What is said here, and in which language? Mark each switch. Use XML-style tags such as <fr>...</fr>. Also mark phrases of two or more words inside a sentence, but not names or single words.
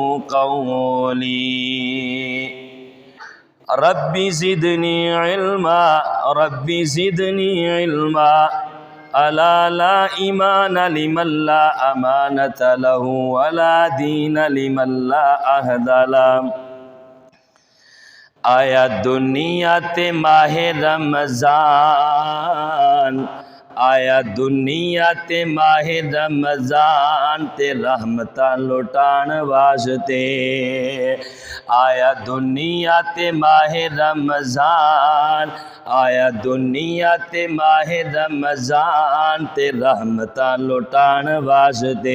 <ar>قولي رب زدني علما رب زدني علما ألا لا إيمان لمن لا أمانة له ولا دين لمن لا أهد له</ar> <pa>آیا دنیا تے ماہ رمضان ਆਇਆ ਦੁਨੀਆ ਤੇ ਮਾਹੇ ਰਮਜ਼ਾਨ ਤੇ ਰਹਿਮਤਾਂ ਲੁਟਾਣ ਵਾਸਤੇ। ਆਇਆ ਦੁਨੀਆ ਤੇ ਮਾਹੇ ਰਮਜ਼ਾਨ, ਆਇਆ ਦੁਨੀਆ ਤੇ ਮਾਹੇ ਰਮਜ਼ਾਨ ਤੇ ਰਹਿਮਤਾਂ ਲੁਟਾਣ ਵਾਸਤੇ।</pa>